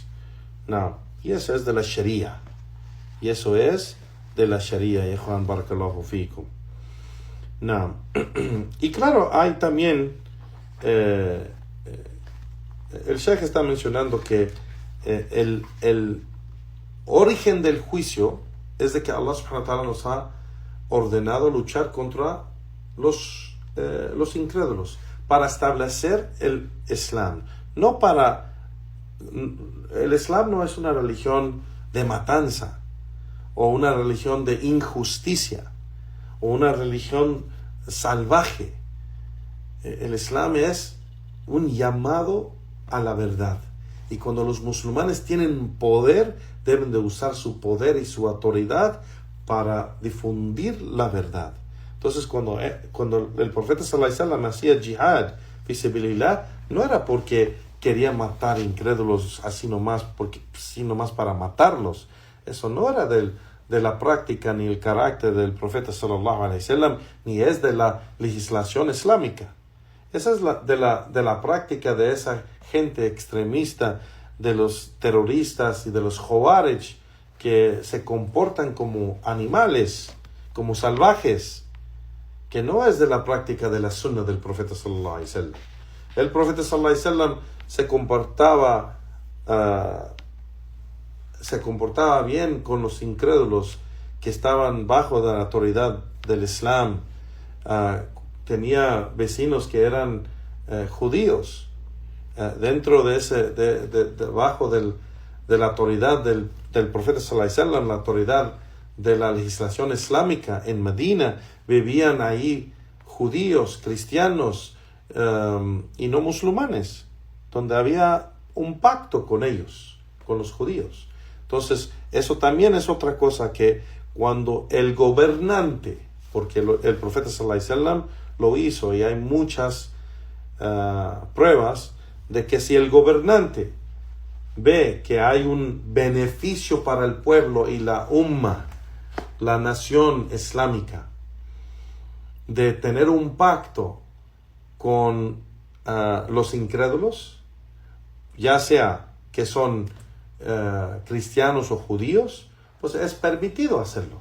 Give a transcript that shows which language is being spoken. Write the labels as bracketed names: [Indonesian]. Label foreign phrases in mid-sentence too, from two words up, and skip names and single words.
[Spanish] Y eso es de la Sharia. Y eso es de la Sharia, Juan [Arabic] بارك الله فيكم. [Spanish] Y claro, hay también, el Sheikh está mencionando que el origen del juicio es de que [Arabic] الله سبحانه وتعالى [Spanish] nos ha ordenado luchar contra los incrédulos para establecer el Islam. El Islam no es una religión de matanza o una religión de injusticia o una religión salvaje. El Islam es un llamado a la verdad. Y cuando los musulmanes tienen poder, deben de usar su poder y su autoridad para difundir la verdad. Entonces, cuando el profeta [Arabic] صلى الله عليه وسلم [Spanish] hacía [Arabic] جهاد في سبيل الله, [Spanish] no era porque quería matar incrédulos sino más para matarlos. Eso no era de la práctica ni el carácter del profeta [Arabic] صلى الله عليه وسلم, [Spanish] ni es de la legislación islámica. Esa es de la práctica de esa gente extremista, de los terroristas y de los Khawarij, que se comportan como animales, como salvajes, que no es de la práctica de la sunna del profeta [Arabic] صلى الله عليه وسلم. [Spanish] El profeta [Arabic] صلى الله عليه وسلم [Spanish] se comportaba bien con los incrédulos que estaban bajo la autoridad del Islam. Tenía vecinos que eran judíos, dentro bajo de la autoridad del profeta [Arabic] صلى الله عليه وسلم, [Spanish] la autoridad de la legislación islámica. En Medina vivían ahí judíos, cristianos y no musulmanes, donde había un pacto con ellos, con los judíos. Entonces, eso también es otra cosa, que cuando el gobernante, porque el profeta sallallahu [Arabic] عليه وسلم [Spanish] lo hizo, y hay muchas pruebas de que si el gobernante ve que hay un beneficio para el pueblo y la umma, la nación islámica, de tener un pacto con los incrédulos, ya sea que son cristianos o judíos, pues es permitido hacerlo.